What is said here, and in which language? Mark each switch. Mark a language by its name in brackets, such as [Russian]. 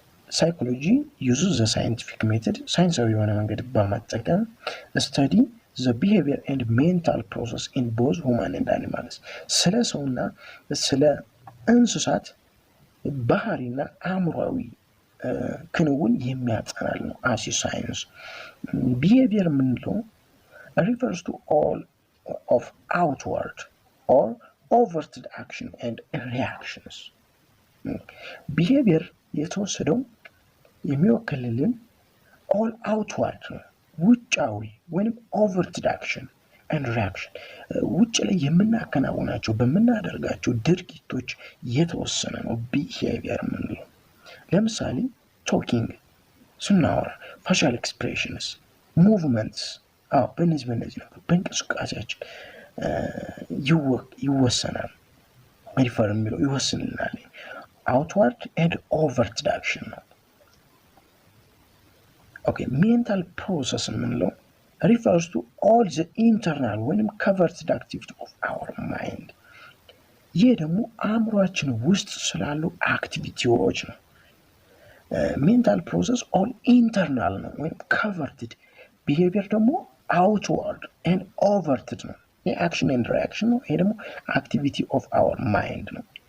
[English] ሳይኮሎጂ uses the scientific method [Amharic] ሳይንሳዊ የሆነ መንገድ በመጠቀም [English] study the behavior and mental process in both human and animals [Amharic] ስለ ሰውና ስለ እንስሳት ባህሪና አእምሮአዊ ክንውን የሚያጠናል ነው። [English] as science behavior [Amharic] የምንለው [English] refers to all of outward or overt action and reactions. [Amharic] Behavior የተወሰደው የሚወክልልን [English] all outward [Amharic] ውጫዊ ወይም [English] overt action and reaction [Amharic] ውጭ ላይ የምናከናውናቸው በምናደርጋቸው ድርጊቶች የተወሰነ ነው behavior የምንለው። ለምሳሌ [English] talking [Amharic] ስናወራ [English] facial expressions, movements [Amharic] በእነዚህ ነው በእንቅስቃሴያችን ይወሰናል። ሪፈር የሚለው ይወስንልናል። [English] outward and overt action [Amharic] ነው። [English] ኦኬ mental process [Amharic] የምንለው [English] refers to all the internal [Amharic] ወይም [English] covered activity of our mind. [Amharic] ይህ ደግሞ አእምሯችን ውስጥ ስላሉ አክቲቪቲዎች ነው። [English] mental process all internal [Amharic] ነው ወይም [English] covered። [Amharic] behavior ደግሞ [English] outward and overt [Amharic] ነው። የአክሽን ኤንድ ሪአክሽን ነው። ይሄ ደግሞ [English] activity of our mind [Amharic] ነው።